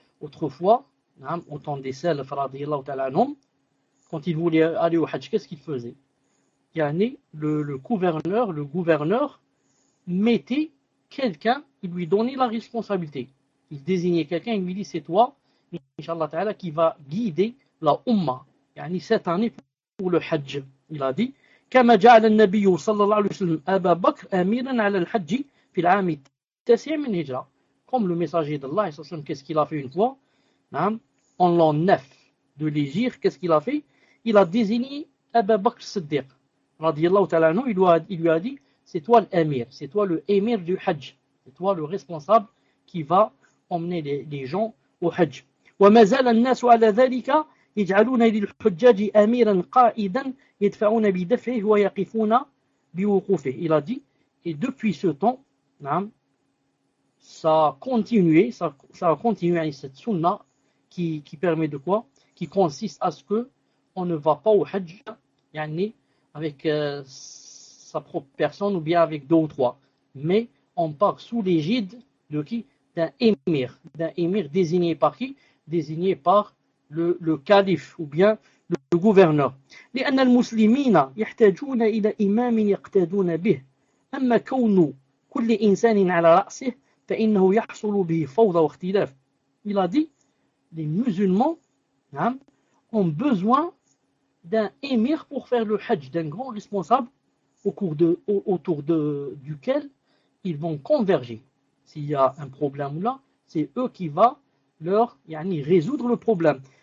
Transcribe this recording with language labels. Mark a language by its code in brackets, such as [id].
[fr] Autrefois, au temps des salafs, radiyallahu ta'ala anhum, quand ils voulaient aller au hajj, qu'est-ce qu'ils faisaient? Yani, le gouverneur mettait quelqu'un, il lui donnait la responsabilité. Il désignait quelqu'un, il lui dit, c'est toi, inshallah ta'ala, qui va guider la umma. Yani, cette année pour le hajj, il a dit, [ar] كما جعل النبي صلى الله عليه وسلم أبا بكر أميرا على الحج في العام التاسع من الهجرة. [fr] Comme le messager d'Allah, qu'est-ce qu'il a fait une fois? En l'an 9 de l'Hégire, qu'est-ce qu'il a fait? Il a désigné Abu Bakr Siddiq, radiyallahu ta'ala anhu, il lui a dit, c'est toi l'émir, c'est toi le émir du hajj, c'est toi le responsable qui va emmener les gens au hajj. [ar] ومازال الناس على ذلك يجعلون للحجاج أميرا قائدا يدفعون بدفعه ويقفون بوقوفه. [fr] Il a dit, et depuis ce temps, ça a continué cette sunna qui permet de quoi? Qui consiste à ce que on ne va pas au hajj avec sa propre personne ou bien avec deux ou trois, mais on part sous l'égide de qui? D'un émir désigné par qui? Désigné par le calife ou bien le gouverneur. [ar] لأن المسلمين يحتاجون إلى إمام يقتدون به. أما كون كل إنسان على رأسه فإنه يحصل به فوضى واختلاف. [fr] Il a dit, les musulmans ont besoin d'un émir pour faire le hajj, d'un grand responsable autour duquel ils vont converger. S'il y a un problème là, c'est eux qui vont leur résoudre le problème.